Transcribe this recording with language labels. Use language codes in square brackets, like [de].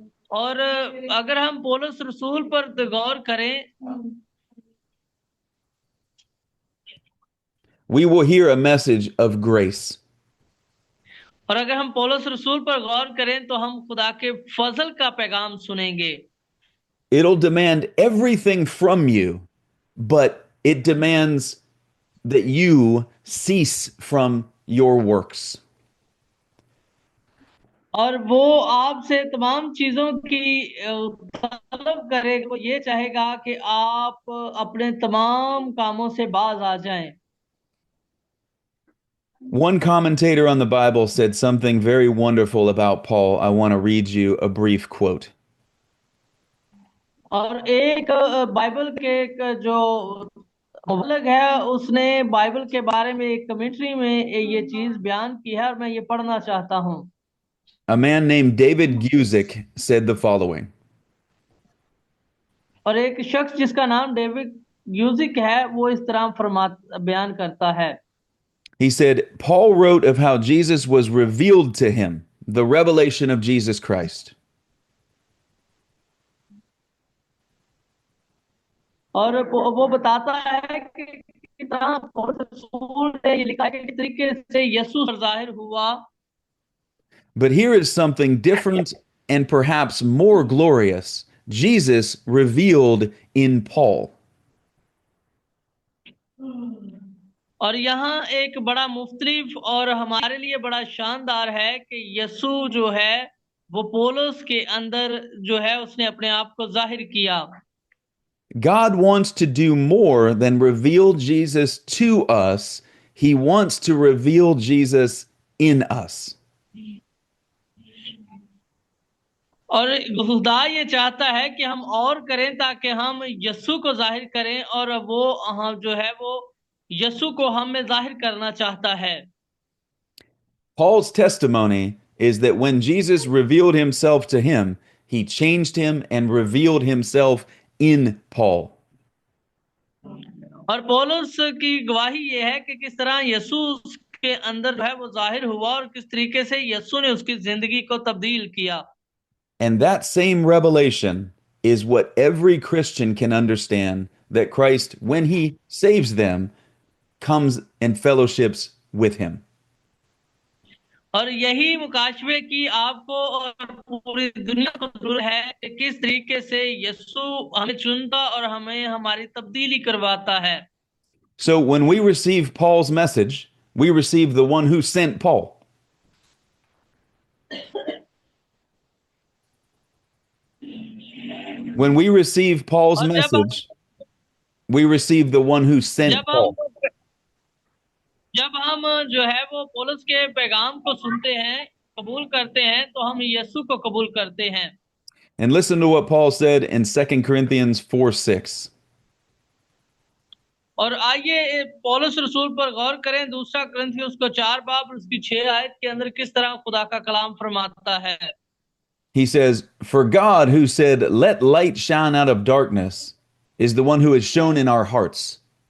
[hi] और अगर हम पौलुस रसूल पर गौर करें [en] we will hear a message of grace. [hi] और अगर हम पौलुस रसूल पर गौर करें तो हम खुदा के फजल का पैगाम सुनेंगे। [en] It'll demand everything from you, but it demands that you cease from your works. [hi] और वो आपसे तमाम चीजों की तलब करेगा, वो ये चाहेगा कि आप अपने तमाम कामों से बाज आ जाएं। [en] One commentator on the Bible said something very wonderful about Paul. I want to read you a brief quote. [hi] और एक बाइबल के एक जो मुबल्लिग है उसने बाइबल के बारे में एक कमेंट्री में ये चीज बयान की है और मैं ये पढ़ना चाहता हूँ। [en] A man named David Guzik said the following. [hi] और एक शख्स जिसका नाम डेविड यूजिक है वो इस तरह बयान करता है। [en] He said, Paul wrote of how Jesus was revealed to him, the revelation of Jesus Christ. [hi] और वो बताता है कि कितना पौलुस रसूल ने ये लिखा है कि किस तरीके से यीशु जाहिर हुआ। [en] But here is something different and perhaps more glorious. Jesus revealed in Paul. [hi] और यहाँ एक बड़ा मुख्तलिफ और हमारे लिए बड़ा शानदार है कि यीशु जो है वो पौलुस के अंदर जो है उसने अपने आप को जाहिर किया। [en] God wants to do more than reveal Jesus to us. He wants to reveal Jesus in us. [hi] और खुदा ये चाहता है कि हम और करें ताकि हम यीशु को जाहिर करें और वो हम जो है वो यीशु को हम में जाहिर करना चाहता है। [en] Paul's testimony is that when Jesus revealed himself to him, he changed him and revealed himself in Paul. [hi] और पौलुस की गवाही ये है कि किस तरह यीशु के अंदर जो है वो जाहिर हुआ और किस तरीके से यीशु ने उसकी जिंदगी को तब्दील किया। [en] And that same revelation is what every Christian can understand, that Christ, when he saves them, comes and fellowships with him. [hi] और यही मुकाशवे की आपको और पूरी दुनिया को जरूरत है कि किस तरीके से यीशु हमें चुनता और हमें हमारी तब्दीली करवाता है। [en] So when we receive Paul's message, we receive the one who sent Paul. When we receive Paul's [hi] और [en] message, we receive the one who sent [hi] जब [en] Paul. [hi] जब हम जो है वो पौलुस के पैगाम को सुनते हैं, कबूल करते हैं, तो हम यीशु को कबूल करते हैं। [en] And listen to what Paul said in 2 Corinthians 4:6. [hi] और आइए पौलुस रसूल पर गौर करें, दूसरा कुरिन्थियों उसको 4 बाब उसकी 6 आयत के अंदर किस तरह खुदा का कलाम फरमाता है। [en] He says, For God who said, Let light shine out of darkness, is the one who has shone in our hearts.